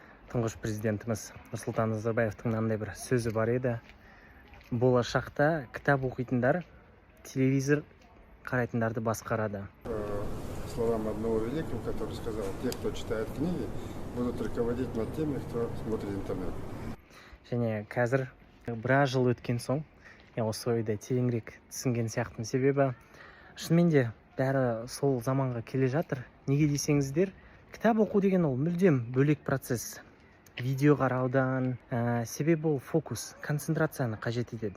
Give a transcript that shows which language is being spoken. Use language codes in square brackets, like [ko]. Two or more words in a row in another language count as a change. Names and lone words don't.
[kk] тұңғыш президентіміз Нұрсұлтан Назарбаевтың мынандай бір сөзі бар еді. Болашақта кітап оқитындар телевизор қарайтындарды басқарады. [ru] Словам одного великого, который сказал: те, кто читает книги, будут руководить над теми, кто смотрит интернет. [kk] Және қазір біраз жыл өткен соң, осы ойды тереңірек түсінген сияқтымын. Себебі шынымен де бәрі сол заманға келе жатыр. Неге десеңіздер, кітап оқу деген ол мүлдем бөлек процесс. Видео қараудан, себебі ол фокус, концентрацияны қажет етеді.